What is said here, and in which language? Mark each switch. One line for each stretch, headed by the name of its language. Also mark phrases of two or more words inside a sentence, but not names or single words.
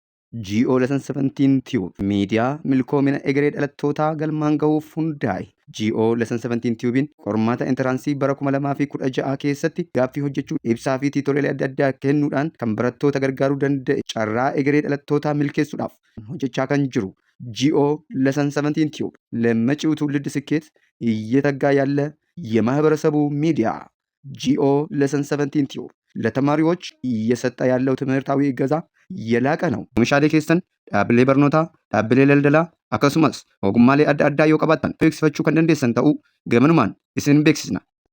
Oromo: GO Lesson 17 Tube miidiyaa milkoomina egeree dhalattootaa galmaan gahuuf hundaa'e. GO Lesson 17 Tubein qormaata intaraansii bara 2016 keessatti gaaffii hojjechuu ibsaa fi tiitooriyalee adda addaa kennuudhaan kan barattoota gargaaruu danda'e carraa egeree dhalattootaa milkeessuudhaaf hojjechaa kan jiru GO Lesson 17 Tube
Amharic: ለመጪው ትውልድ ስኬት እየተጋ ያለ የማህበረሰቡ ሚዲያ
Oromo: GO Lesson 17 Tube
Amharic: ለተማሪዎች እየሰጠ ያለው ትምህርታዊ እገዛ የላቀ ነው።
Oromo: Oomishaalee keessan dhaabbilee barnootaa, dhaabbilee daldalaa akkasumas ogummaalee adda addaa yoo qabaattan beeksifachuu kan dandeessan ta'uu gamanumaan isin beeksisna.